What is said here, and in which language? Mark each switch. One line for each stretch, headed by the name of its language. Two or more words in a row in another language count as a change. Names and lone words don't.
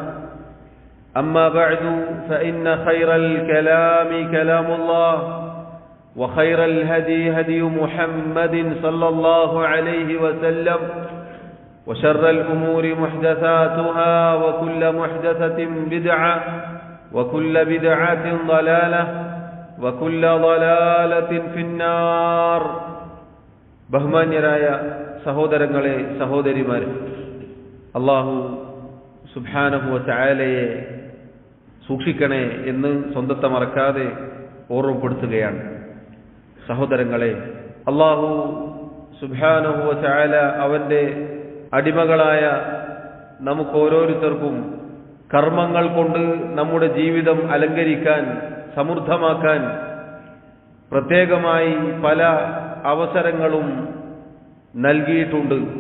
Arabic: أما بعد فإن خير الكلام كلام الله وخير الهدي هدي محمد صلى الله عليه وسلم وشر الأمور محدثاتها وكل محدثة بدعة وكل بدعة ضلالة وكل ضلالة في النار.
Malayalam: ബഹുമാന്യരായ സഹോദരങ്ങളെ സഹോദരിമാരെ,
Arabic: الله سبحانه وتعالى
Malayalam: സൂക്ഷിക്കണേ എന്ന് സ്വന്തത്തെ മറക്കാതെ ഓർമ്മപ്പെടുത്തുകയാണ്. സഹോദരങ്ങളെ,
Arabic: الله سبحانه وتعالى
Malayalam: അവന്റെ അടിമകളായ നമുക്ക് ഓരോരുത്തർക്കും കർമ്മങ്ങൾ കൊണ്ട് നമ്മുടെ ജീവിതം അലങ്കരിക്കാൻ, സമൃദ്ധമാക്കാൻ പ്രത്യേകമായി പല അവസരങ്ങളും നൽകിയിട്ടുണ്ട്.